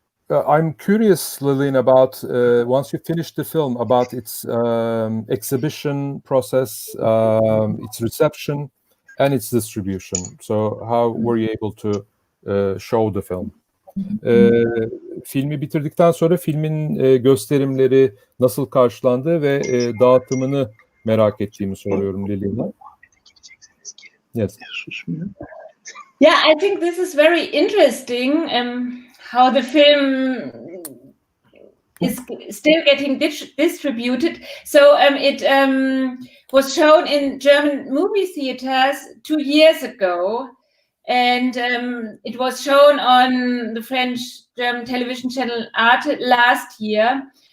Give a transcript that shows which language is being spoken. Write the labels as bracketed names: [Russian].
[English] I'm curious, Lilian, about once you finish the film, about its exhibition process, its reception, and its distribution. So, how were you able to show the film? [Turkish] Filmi bitirdikten sonra filmin gösterimleri nasıl karşılandı ve dağıtımını merak ettiğimi soruyorum Lilian'a. [English] Yes. Yeah, I think this is very interesting. How the film is still getting distributed. So it was shown in German movie theaters 2 years ago, and it was shown on the French-German television channel Arte last year.